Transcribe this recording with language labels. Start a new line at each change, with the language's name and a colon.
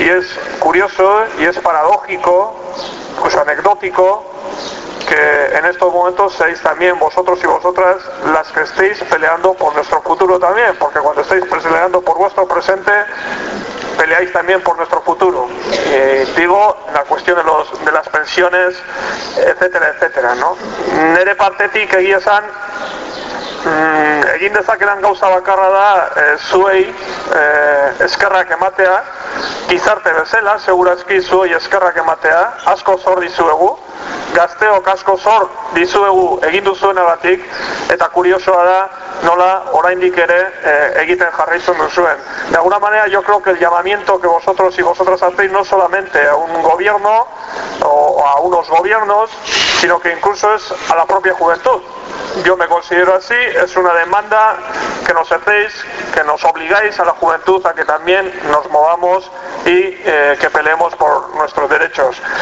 Spanish: Y es curioso y es paradójico, pues anecdótico, que en estos momentos seáis también vosotros y vosotras las que estéis peleando por nuestro futuro también, porque cuando estáis peleando por vuestro presente, peleáis también por nuestro futuro. Digo, la cuestión de las pensiones, etcétera, etcétera, ¿no?
Basque: Nere partetik egia esan, egin dezakedan gauza bakarra da, zuei eskerrak ematea, gizarte bezala, segurazki zuei eskerrak ematea, asko zor dizuegu, gazteok asko zor dizuegu egin duzuenagatik, eta kuriosoa da, nola oraindik ere egiten jarraitzen duzuen.
Spanish: De alguna manera, yo creo que el llamamiento que vosotros y vosotras hacéis no solamente a un gobierno o a unos gobiernos, sino que incluso es a la propia juventud. Yo me considero así, es una demanda que nos hacéis, que nos obligáis a la juventud a que también nos movamos y que peleemos por nuestros derechos.